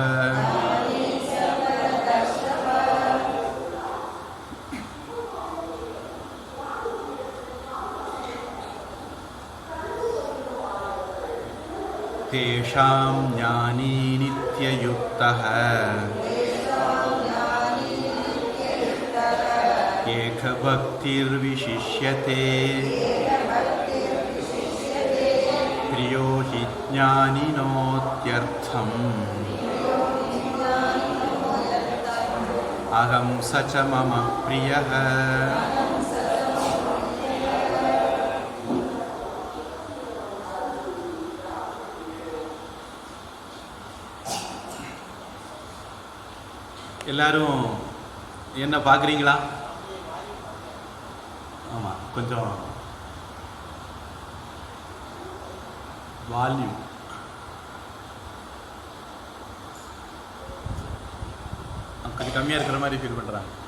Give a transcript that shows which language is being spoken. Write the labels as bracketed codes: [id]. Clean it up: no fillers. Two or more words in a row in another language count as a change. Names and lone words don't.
[sa] तेषां ज्ञानी नित्ययुक्तः एकभक्तिर्विशिष्यते प्रियो हि ज्ञानिनोत्यर्थम् अहं स च मम प्रियः. [ta] எல்லாரும் என்ன பார்க்குறீங்களா? ஆமாம், கொஞ்சம் வால்யூம் கொஞ்சம் கம்மியாக இருக்கிற மாதிரி ஃபீல் பண்ணுறாங்க.